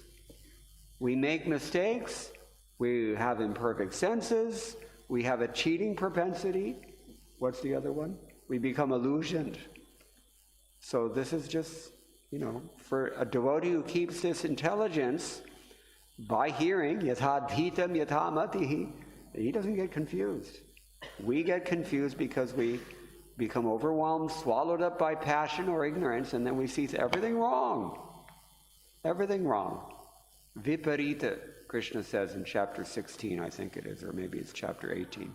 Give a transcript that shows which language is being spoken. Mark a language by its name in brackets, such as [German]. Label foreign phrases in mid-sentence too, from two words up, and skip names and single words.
[English] We make mistakes, we have imperfect senses, we have a cheating propensity. What's the other one? We become illusioned. So this is just, for a devotee who keeps this intelligence by hearing, [Sanskrit] yatha dhitam yatha matihi, [English] he doesn't get confused. We get confused because we become overwhelmed, swallowed up by passion or ignorance, and then we see everything wrong. Everything wrong. Viparita, Krishna says in chapter 16, I think it is, or maybe it's chapter 18.